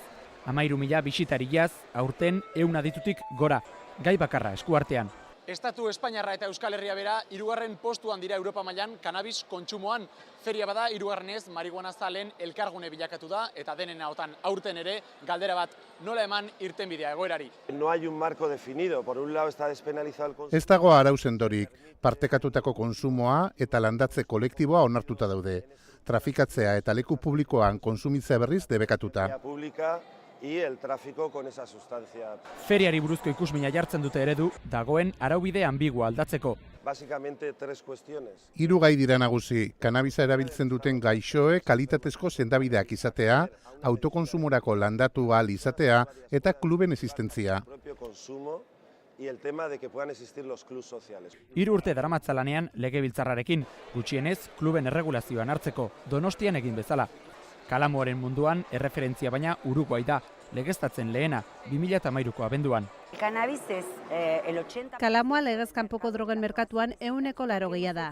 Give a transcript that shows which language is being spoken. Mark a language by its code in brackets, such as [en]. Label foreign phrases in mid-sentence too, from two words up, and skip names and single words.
[eu] 13.000 bisitariaz, aurten 100 aditutik gora, gai bakarra eskuartean. Estatu Espainiarra eta Euskal Herria bera, 3. postuan dira Europa mailan cannabis kontsumoan. Feria bada, 3. marihuana zaleen elkargune bilakatu da, eta denen ahotan aurten ere, galdera bat, nola eman irtenbidea egoerari. [es] No hay un marco definido, por un lado está despenalizado el consumo. [eu] Ez dago arau sendorik, partekatutako konsumoa eta landatze kolektiboa onartuta daude. Trafikatzea eta leku publikoan konsumitzea berriz debekatuta. [es] Pública y el tráfico con esa sustancia. [eu] Feriari buruzko ikusmina jartzen dute eredu, dagoen araubide ambigua aldatzeko. [es] Básicamente 3 cuestiones. [eu] 3 gai dira nagusi, kanabisa erabiltzen duten gaixoek kalitatezko sendabideak izatea, autokonsumorako landatu ahal izatea eta kluben existentzia. [es] El propio consumo y el tema de que puedan existir los clubs sociales. [eu] 3 urte daramatza lanean legebiltzarrarekin, gutxienez kluben erregulazioan hartzeko, Donostian egin bezala. Kalamuaren munduan erreferentzia baina Uruguai da, legeztatzen lehena, 2013ko abenduan. Kalamua legez kanpoko drogen merkatuan 80% da.